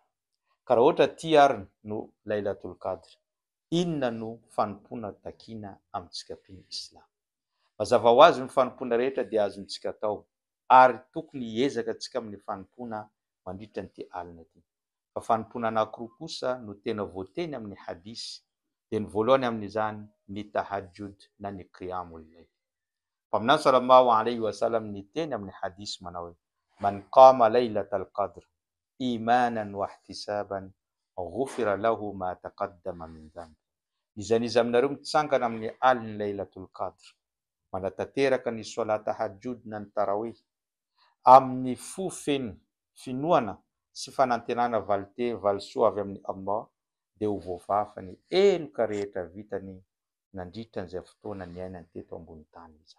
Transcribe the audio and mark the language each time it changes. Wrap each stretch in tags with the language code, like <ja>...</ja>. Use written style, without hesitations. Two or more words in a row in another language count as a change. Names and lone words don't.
<mg>Ka raha ohatra ty ary no Lailatul Qadr, inona no fanompona takina amintsika mpino Islam? Mazava ho azy ny fanompona rehetra dia azontsika atao ary tokony hiezaka antsika amin'ny fanompona mandritra nyity alina ity. Fa fanompona anankiroa kosa no tena voateny amin'ny hadisy. De ny voalohany amin'izany ny tahajjud na ny</mg> <ar>قيام الليل. Mpaminany صلى الله عليه وسلم</ar> <mg>ny teny amin'ny hadisy manao hoe</mg> <ar>من قام ليلة القدر إيمانا و احتسابا غفر له ما تقدم من ذنبه.</ar> <mg>Izy aminareo mitsangana amin'ny alina Lailatul Qadr manatanteraka ny salat tahajjud na ny tarawih amin'ny fofeny finoana sy fanantenana valisoa avy amin'ny Allah de ho voafafany eloka rehetra vitany nandritra an'izay fotoana ny ainany teto ambony tany izany.</mg>